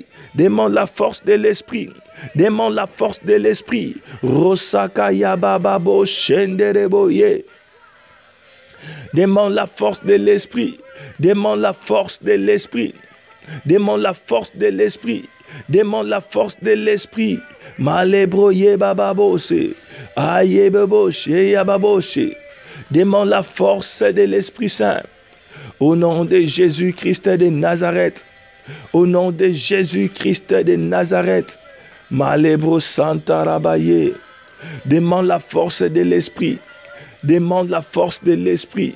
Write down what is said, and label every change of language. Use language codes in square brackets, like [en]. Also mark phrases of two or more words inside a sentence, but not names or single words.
[fr] Demande la force de l'esprit. Demande la force de l'esprit. Rosaka yabababo shendereboye. Demande la force de l'esprit. Demande la force de l'esprit. Demande la force de l'esprit. Demande la force de l'esprit. Malebroye bababose. Ayebeboshe yababoshe. Demande la force de l'Esprit Saint. Au nom de Jésus-Christ de Nazareth. Au nom de Jésus-Christ de Nazareth. Malebro Santa Rabaye. Demande la force de l'Esprit. Demande la force de l'Esprit.